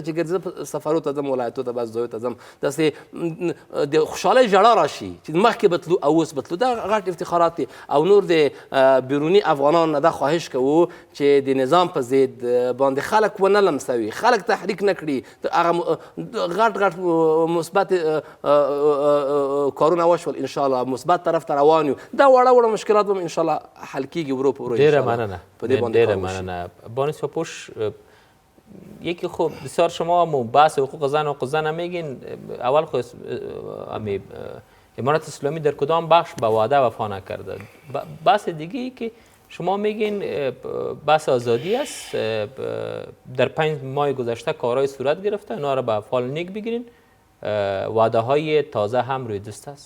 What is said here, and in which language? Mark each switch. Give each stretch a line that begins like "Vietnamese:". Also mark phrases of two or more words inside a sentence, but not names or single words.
Pashto: چې ګرځي په سفرو ته ځم ولایتو ته بس ځایو ته ځم داسې د خوشحالۍ ژړا راشي چې مخکې به تلو او اوس به تلو دا غټ افتخارات دي او نور د بیروني افغانانو نه دا خواهش کوو چې د نظام په ضد باندې خلک ونه لمسوي خلک تحریک نه کړي هغه غټ مثبت کارونه وشول انشاءالله مثبت طرف ته روان یو دا وړه مشکلات به انشاءالله حل کیږي ورو په ورو ډېره مننه ډېره مننه
Persian: بانو سیاپوش یکی خب بسیار شما بحث حقوق زن و حقوق زن میگین اول خود امارت اسلامی در کدام بخش به وعده وفا نکرده بحث دیگه که شما میگین بحث آزادی است در 5 ماه گذشته کارهای صورت گرفته اینا را به فال نیک بگیرین وعده های تازه هم روی دست است